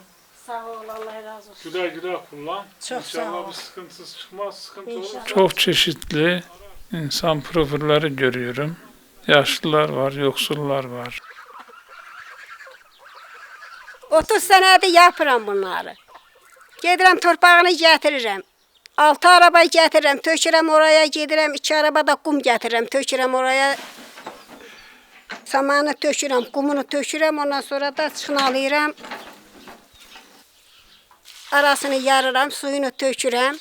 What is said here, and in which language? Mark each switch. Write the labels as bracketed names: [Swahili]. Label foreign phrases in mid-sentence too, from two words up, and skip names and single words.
[Turkish] Sağ ol, Allah razı olsun. Güle güle kullan. Çok sağ ol. İnşallah bir sıkıntısız çıkmaz. Sıkıntı İnşallah. olursa. Çok çeşitli insan profilleri görüyorum. Yaşlılar var, yoksullar var. 30 senedir yapıram bunları. [Azerbaijani] Gedirəm torpağını gətirirəm. 6 araba gətirirəm, tökürəm oraya, gedirəm 2 arabada qum gətirirəm, tökürəm oraya. Samanı tökürəm, qumunu tökürəm, ondan sonra da çıxınalayıram. Arasını yarıram, suyunu tökürəm.